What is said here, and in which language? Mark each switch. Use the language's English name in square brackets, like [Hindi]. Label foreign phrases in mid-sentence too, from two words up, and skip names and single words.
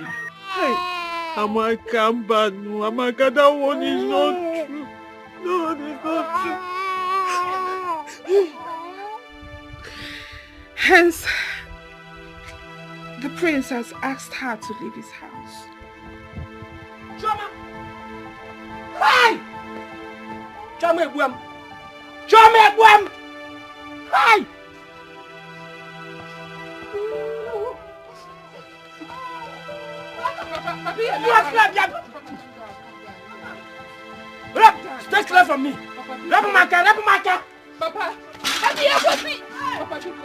[English] Hey, Amaka, Amaka, that one is not true. No, it's not true. Hence, the prince has asked her to leave his house. Choma! Hey! Choma Ebuam! Choma Ebuam! Hey! Stay clear from me! Rapamaka! Papa! Papi! Papa,